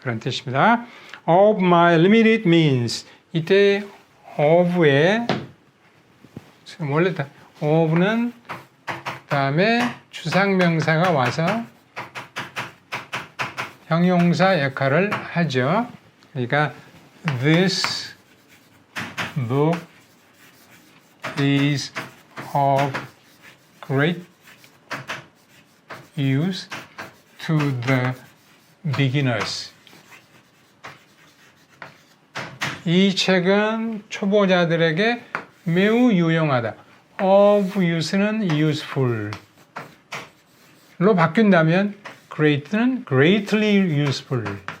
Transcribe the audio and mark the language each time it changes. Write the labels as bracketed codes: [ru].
[ko] 그런 뜻입니다. [en] Of my limited means. [ko] 이때 of의 원래 of는 그다음에 추상명사가 와서 형용사 역할을 하죠. 그러니까 [en] this book is of great use to the beginners. [ko] 이 책은 초보자들에게 매우 유용하다. [en] of use는 useful. [ko] 로 바뀐다면 [en] great는 greatly useful.